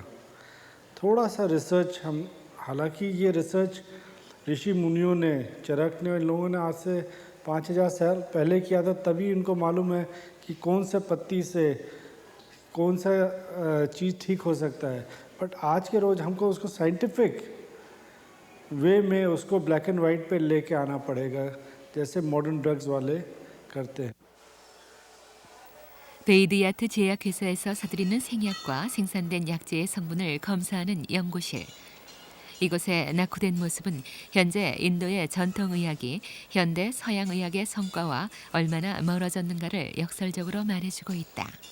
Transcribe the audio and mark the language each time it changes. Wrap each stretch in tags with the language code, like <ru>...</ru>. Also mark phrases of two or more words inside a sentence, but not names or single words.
<hi>थोड़ा सा रिसर्च हम, हालांकि ये रिसर्च ऋषि मुनियों ने, चरक ने, लोगों ने आज से 5000 साल पहले किया था, तभी इनको मालूम है कि कौन सा पत्ती से कौन सा चीज़ ठीक हो सकता है। बट आज के रोज़ हमको उसको</hi> <en>scientific way</en> <hi>में उसको</hi> <en>black and white</en> <hi>पे लेके आना पड़ेगा, जैसे</hi> <en>modern drugs</en> <hi>वाले करते हैं।</hi> <ko>베이드야트 제약회사에서 사들이는 생약과 생산된 약재의 성분을 검사하는 연구실. 이곳의 낙후된 모습은 현재 인도의 전통의학이 현대 서양의학의 성과와 얼마나 멀어졌는가를 역설적으로 말해주고 있다.</ko>